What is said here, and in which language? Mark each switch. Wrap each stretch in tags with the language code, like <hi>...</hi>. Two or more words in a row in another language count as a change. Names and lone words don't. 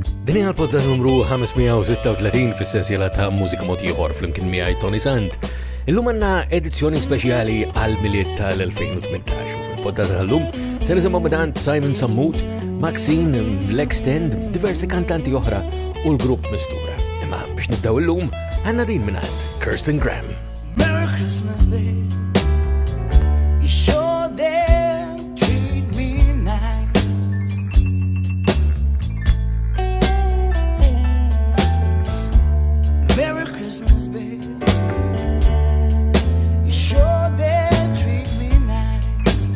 <mt>Din hija l-podda numru 536 fis-sensiela ta' Mużika Mod Ieħor flimkien miegħi Toni Sant. Illum għandna edizzjoni speċjali għall-milied tal-2018 u fil-podda tal-lum se nisimgħu mingħand Simon Sammut, Maxine, L-Extend, diversi kantanti oħra u l-grupp Mistura. Imma biex nibdew illum għandna din mingħand Kirsten Graham.</mt> <en>Merry Christmas, babe. You sure did treat me nice. Merry Christmas, babe. You sure did treat me nice.</en>